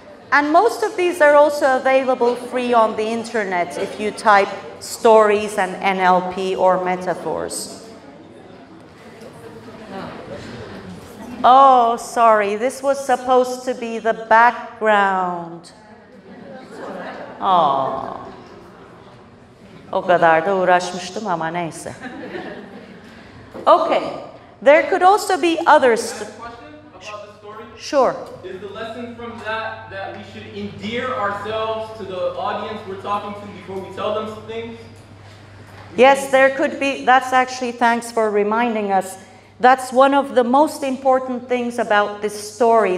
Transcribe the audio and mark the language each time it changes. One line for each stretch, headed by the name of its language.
English: And most of these are also available free on the internet if you type stories and NLP or metaphors. Oh, sorry, this was supposed to be the background. Oh.
Turkish: O kadar da uğraşmıştım ama neyse.
English: Okay, there could also be others. Question about the story? Sure. Is the lesson from that that we should endear ourselves to the audience we're talking to before we tell them some things? Yes, there could be. That's actually, thanks for reminding us. That's one of the most important things about this story.